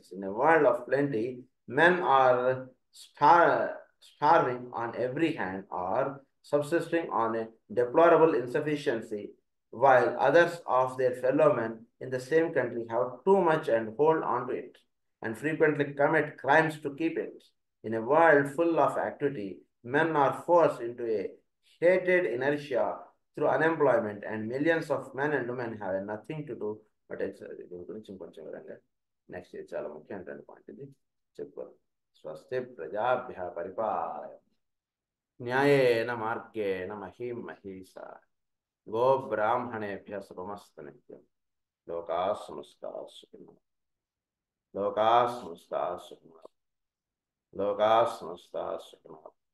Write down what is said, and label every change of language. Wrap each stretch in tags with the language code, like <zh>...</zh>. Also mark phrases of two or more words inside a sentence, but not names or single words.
<en>In a world of plenty, men are starving on every hand or subsisting on a deplorable insufficiency, while others of their fellow men in the same country have too much and hold on to it, and frequently commit crimes to keep it. In a world full of activity, men are forced into a hated inertia through unemployment, and millions of men and women have nothing to do.</en> <te>But దీని గురించి ఇంకొంచెం వివరంగా నెక్స్ట్ ఇది చాలా ముఖ్యమైన పాయింట్ ఇది చెప్పుకోవాలి.</te> <sa>స్వస్తి ప్రజాభ్య పరిపాలయ న్యాయేన మార్గేణ మహీం మహీసా గో బ్రాహ్మణేభ్య శుభమస్తు నిత్యం. లోకా సమస్తా సుఖినో లోకా సమస్తా సుఖినో లోకా సమస్తా సుఖినో.</sa>